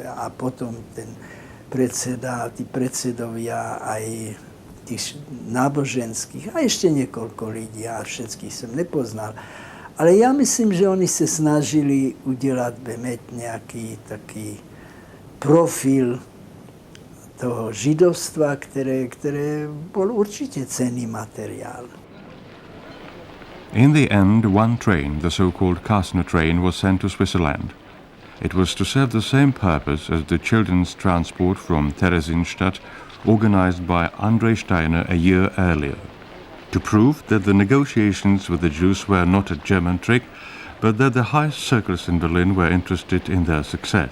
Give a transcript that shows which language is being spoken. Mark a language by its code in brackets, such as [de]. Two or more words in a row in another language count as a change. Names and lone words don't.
[sk] A potom ten predseda, tí predsedovia aj tých náboženských a ešte niekoľko ľudí, ja všetkých som nepoznal. Ale ja myslím, že oni sa snažili udelať nejaký taký profil toho židovstva, ktoré bol určite cenný materiál. [en] In the end, one train, the so-called Kastner train, was sent to Switzerland. It was to serve the same purpose as the children's transport from Theresienstadt, organized by André Steiner a year earlier. To prove that the negotiations with the Jews were not a German trick, but that the highest circles in Berlin were interested in their success.